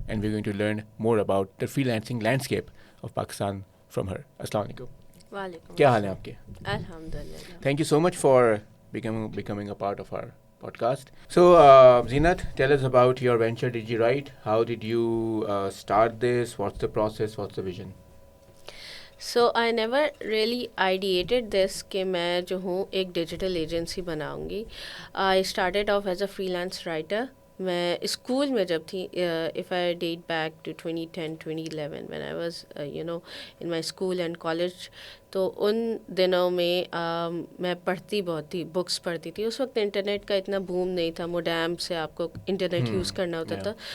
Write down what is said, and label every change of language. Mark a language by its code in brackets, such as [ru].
[en] And we're going to learn more about the freelancing landscape of Pakistan from her. [ar] Assalamu alaikum. Walaikum [ur] کیا حال ہیں آپ کے؟ [ar] Alhamdulillah. [en] Thank you so much for becoming a part of our podcast. So, Zeenat, tell us about your venture DigiWrite. How did you start this? What's the process? What's the vision? So I never really ideated this [ur] کہ میں جو ہوں ایک digital agency بناؤں گی. [en] I started off as a freelance writer. [ur] میں school میں جب تھی, [en] if I date back to 2010, 2011 when I was in my school and college, [ur] تو ان دنوں میں میں پڑھتی بہت تھی, بکس پڑھتی تھی. اس وقت انٹرنیٹ کا اتنا بوم نہیں تھا, موڈیم سے آپ کو انٹرنیٹ یوز کرنا ہوتا تھا.